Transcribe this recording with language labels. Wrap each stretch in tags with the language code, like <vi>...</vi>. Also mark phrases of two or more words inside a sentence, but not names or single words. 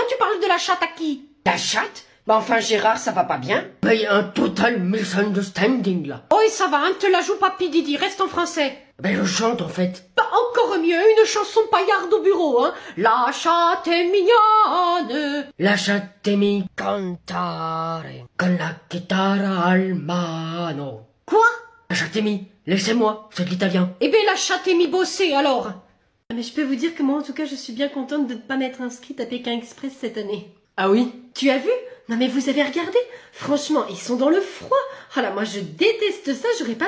<fr>Tu parles de la chatte à qui? La chatte? Bah enfin, Gérard, ça va pas bien? Bah y a un</fr> <en>total misunderstanding,</en> <fr>là. Oh, et ça va, hein? Te la joue pas, Pididi, reste en français. Ben je chante, en fait. Bah, encore mieux, une chanson paillarde au bureau, hein? La chatte est mignonne. La chatte</fr> <it>mi cantare con la chitarra al mano.</it> <fr>Quoi? La chatte mi, laissez-moi, c'est de l'italien. Eh ben, la chatte est mi bossée, alors. Mais je peux vous dire que moi, en tout cas, je suis bien contente de ne pas m'être inscrite à Pékin Express cette année. Ah oui? Tu as vu? Non mais vous avez regardé? Franchement, ils sont dans le froid. Ah là, moi je déteste ça, j'aurais pas...</fr>